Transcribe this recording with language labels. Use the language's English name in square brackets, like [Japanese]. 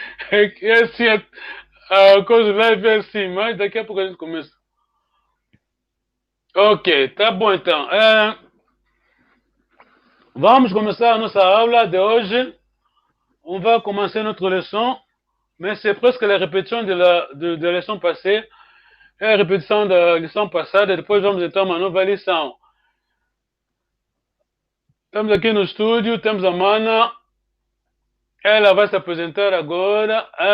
[Portuguese] É assim, a coisa vai ver assim, mas daqui a pouco a gente começa. Ok, tá bom então. Vamos começar a nossa aula de hoje. [French] On va commencer notre leçon, mais c'est presque la répétition de la leçon passée. [Portuguese] É a repetição da lição passada, depois vamos então a uma nova lição. Estamos aqui no estúdio, temos a Mana. Ela vai se apresentar agora.